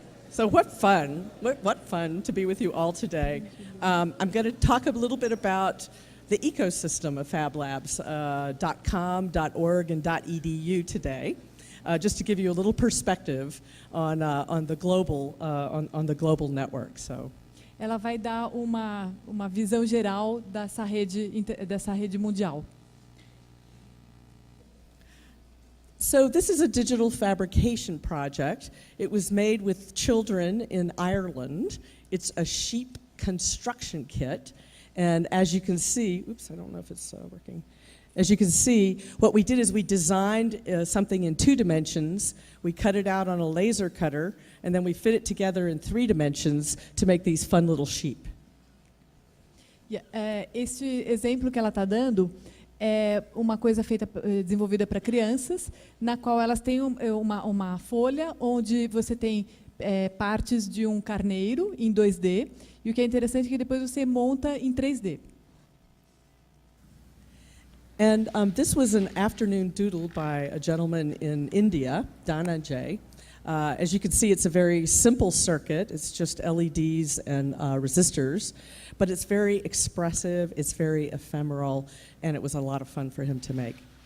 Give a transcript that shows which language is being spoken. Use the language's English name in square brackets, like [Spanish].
[English] So what fun to be with you all today. I'm going to talk a little bit about the ecosystem of fablabs, .com, .org, and .edu today, just to give you a little perspective on the global network. So, [Portuguese] ela vai dar uma visão geral dessa rede mundial. [English] So this is a digital fabrication project. It was made with children in Ireland. It's a sheep construction kit. And as you can see, oops, I don't know if it's working. As you can see, what we did is we designed something in 2 dimensions. We cut it out on a laser cutter, and then we fit it together in 3 dimensions to make these fun little sheep. [Portuguese] Este exemplo que ela está dando é uma coisa desenvolvida para crianças, na qual elas têm uma folha onde você tem partes de um carneiro em 2D, e o que é interessante é que depois você monta em 3D. [English] And this was an afternoon doodle by a gentleman in India, Dhananjay. As you can see, it's a very simple circuit. It's just LEDs and resistors, but it's very expressive, it's very ephemeral, and it was a lot of fun for him to make.